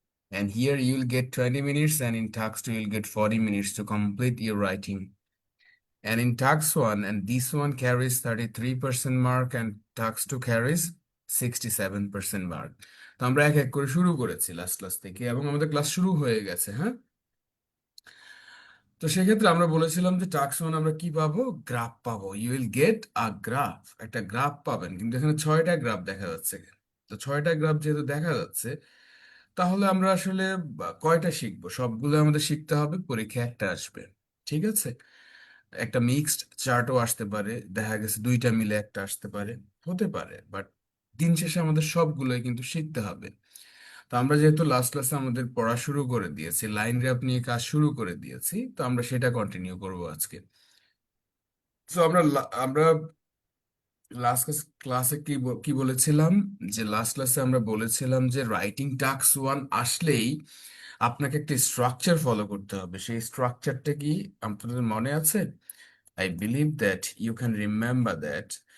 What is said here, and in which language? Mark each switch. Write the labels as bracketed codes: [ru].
[en] And here you'll get 20 minutes, and in task 2, you'll get 40 minutes to complete your writing. And in tax 1, and this one carries 33% mark, and tax 2 carries 67% mark. [bn] তো আমরা এক এক করে শুরু করেছি last class থেকে, এবং আমাদের ক্লাস শুরু হয়ে গেছে। হ্যাঁ, তো সেক্ষেত্রে আমরা বলেছিলাম যে টাস্ক 1 আমরা কি পাবো, গ্রাফ পাবো। [en] you will get a graph, [bn] একটা গ্রাফ পাবেন। কিন্তু এখানে 6টা গ্রাফ দেখা যাচ্ছে। তো 6টা গ্রাফ যেহেতু দেখা যাচ্ছে, তাহলে আমরা আসলে কয়টা শিখবো? সবগুলো আমাদের শিখতে হবে, পরীক্ষা একটা আসবে। ঠিক আছে, একটা মিক্সড চার্টও আসতে পারে, দেখা গেছে 2টা মিলে একটা আসতে পারে, হতে পারে, বাট দিন শেষে আমাদের সবগুলোই কিন্তু শিখতে হবে। তো আমরা যেহেতু লাস্ট ক্লাসে আমাদের পড়া শুরু করে দিয়েছি, লাইন গ্রাফ নিয়ে কাজ শুরু করে দিয়েছি, তো আমরা সেটা কন্টিনিউ করব আজকে। তো আমরা লাস্ট ক্লাসে কি বলেছিলাম, যে লাস্ট ক্লাসে আমরা বলেছিলাম যে রাইটিং টাস্ক 1 আসলেই আপনাকে একটা স্ট্রাকচার ফলো করতে হবে। সেই স্ট্রাকচারটা কি আপনাদের মনে আছে? [en] I believe that you can remember that.